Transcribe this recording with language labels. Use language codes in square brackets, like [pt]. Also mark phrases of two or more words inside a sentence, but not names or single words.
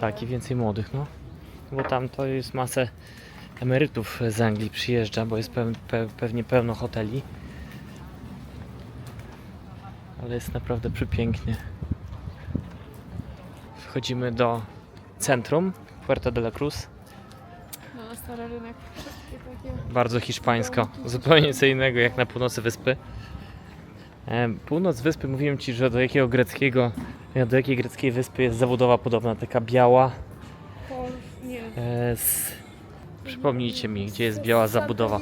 [pl] Tak, i więcej młodych, no. Bo tam to jest masę emerytów z Anglii przyjeżdża, bo jest pewnie pełno hoteli. Ale jest naprawdę przepięknie. Wchodzimy do centrum Puerto de la Cruz. No, na stary rynek. Wszystkie takie. Bardzo hiszpańsko. Zupełnie co innego jak na północy wyspy. Północ wyspy, mówiłem Ci, że do jakiej greckiej wyspy jest zabudowa podobna, taka biała. Nie. Przypomnijcie mi, gdzie jest biała zabudowa.